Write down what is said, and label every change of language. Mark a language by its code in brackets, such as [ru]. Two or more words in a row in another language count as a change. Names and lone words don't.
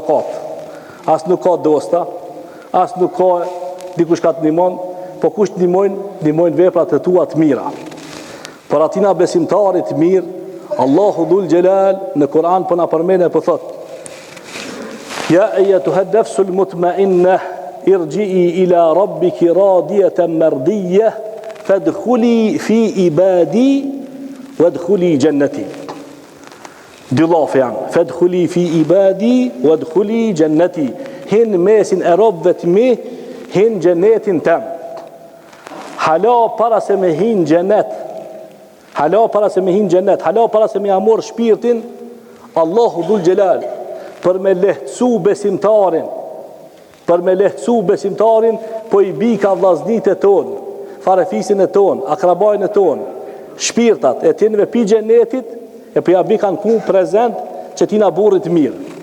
[sq] As nuk ka dosta, as nuk ka dikush ka të nimon, po kush ndihmojnë veprat e tua të mira. Për atina besimtarit mirë, Allahu [ar] ذو الجلال [sq] në Kur'an po na përmend e po thot: [ar] يا أيتها النفس المطمئنة ارجعي إلى ربك راضية مرضية فادخلي في عبادي وادخلي جنتي. [sq] Dy llafe janë: [ar] فادخلي في عبادي وادخلي جنتي. [sq] Hin mesin e robëve të mi, hin xhenetin tem. Hala para se me hin xhenet. Hala para se me hin xhenet, hala para se me amor shpirtin, Allahu [ar] ذو الجلال [sq] për me lehtësu besimtarin, po i bika vllaznit e ton, farefisin e ton, akrabajnë e ton, shpirtat e tinve pi xhenetit, e po ja bikan ku prezent që tina burrit mirë.